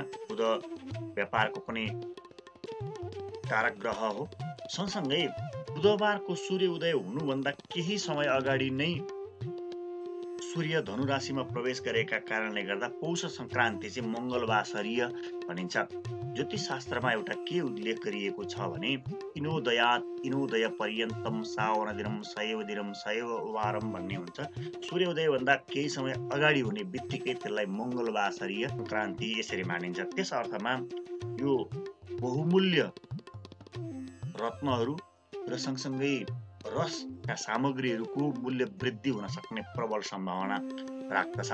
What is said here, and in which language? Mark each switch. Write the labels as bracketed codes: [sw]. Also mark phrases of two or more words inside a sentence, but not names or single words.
[ne] बुध व्यापारको पनि कारक ग्रह हो। सँगसँगै बुधबारको सूर्य उदय हुनुभन्दा केही समय अगाडि नै सूर्य धनु राशिमा प्रवेश गरेका कारणले गर्दा पौष सङ्क्रान्ति चाहिँ मङ्गलवासरीय भनिन्छ। ज्योतिष शास्त्रमा एउटा के उल्लेख गरिएको छ भने [sa] इनोदयात इनोदय पर्यन्तम सावन दिनम सैव दिनम सैव वारम [ne] भन्ने हुन्छ। सूर्योदयभन्दा केही समय अगाडि हुने बित्तिकै त्यसलाई मङ्गलवासरीय सङ्क्रान्ति यसरी मानिन्छ। त्यस अर्थमा यो बहुमूल्य रत्नहरू र सँगसँगै रसका सामग्रीहरूको मूल्य वृद्धि हुन सक्ने प्रबल सम्भावना राख्दछ।